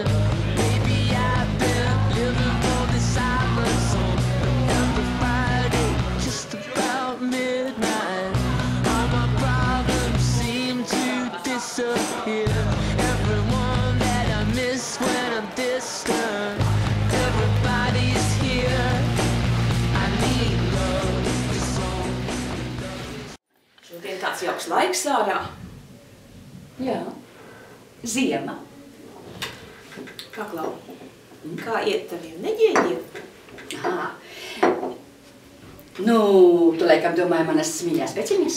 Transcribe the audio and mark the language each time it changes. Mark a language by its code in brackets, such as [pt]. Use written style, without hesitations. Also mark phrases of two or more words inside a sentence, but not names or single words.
[en] Maybe I've been living for the silence on every Friday, just about midnight. All my problems seem to disappear. Everyone that I miss when I'm distant. Everybody's here. I need love. [lv] Šodien tāds jauks laiks ārā. Jā, ziema. Paklau, kā iet taviem neģēļiem? Aha. Nu, tu laikam domāji manas mīļās peciņas?